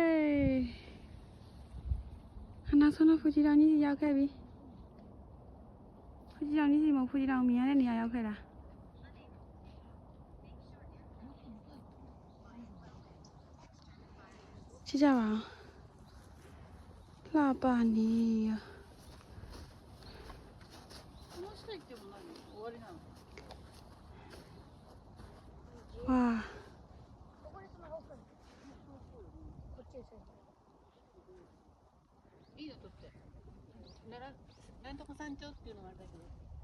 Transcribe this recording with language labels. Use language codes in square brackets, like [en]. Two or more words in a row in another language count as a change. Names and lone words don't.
[my] ခဏဆုံးတော့ဖူကြီးတောင်ကြီးရောက်ခဲ့ပြီဖူကြီးတောင်ကြီးစီမဖူကြီးတောင်မြင်ရတဲ့နေရာရောက်ခဲ့တာကြည့်ကြပါဦးလှပါနေရわあ [ja] いいよ、取って。なんとか山頂っていうのがあるだけで。